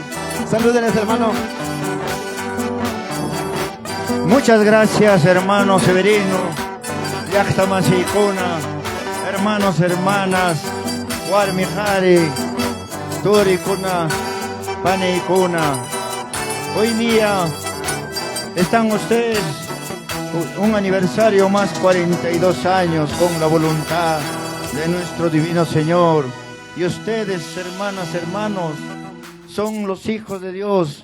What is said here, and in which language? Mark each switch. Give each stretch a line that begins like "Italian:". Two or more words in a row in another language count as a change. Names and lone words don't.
Spanish: Salúdenles, hermano. Muchas gracias, hermano Severino, Llaqtamasykuna, hermanos, hermanas,
Quechua: warmijari, turikuna, paneykuna.
Spanish: Hoy día están ustedes un aniversario más, 42 años, con la voluntad de nuestro divino Señor. Y ustedes, hermanas, hermanos, son los hijos de Dios.